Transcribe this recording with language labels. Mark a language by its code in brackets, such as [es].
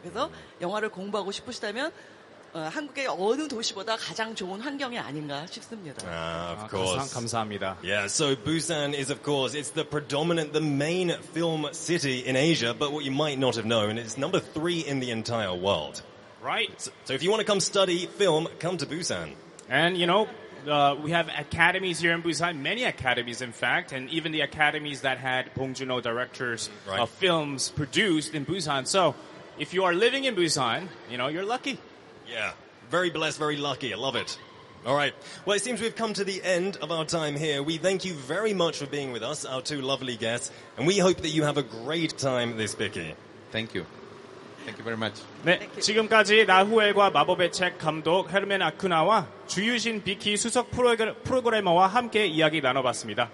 [ko] 그래서 영화를 공부하고 싶으시다면 한국의 어느 도시보다 가장 좋은 환경이 아닌가 싶습니다. [en] Of course. [ko] 감사합니다. [en] Yeah, so Busan is, of course, it's the main film city in Asia, but what you might not have known, it's number 3 in the entire world. Right. So if you want to come study film, come to Busan. And, you know, we have academies here in Busan, many academies, in fact, and even the academies that had Bong Joon-ho directors of films produced in Busan. So if you are living in Busan, you know, you're lucky. Yeah, very blessed, very lucky. I love it. All right. Well, it seems we've come to the end of our time here. We thank you very much for being with us, our two lovely guests, and we hope that you have a great time this BIKY. Thank you. Thank you very much. [ko] 네, 지금까지 나후엘과 마법의 책 감독 헤르멘 아쿠나와 주유신 비키 수석 프로그래머와 함께 이야기 나눠봤습니다.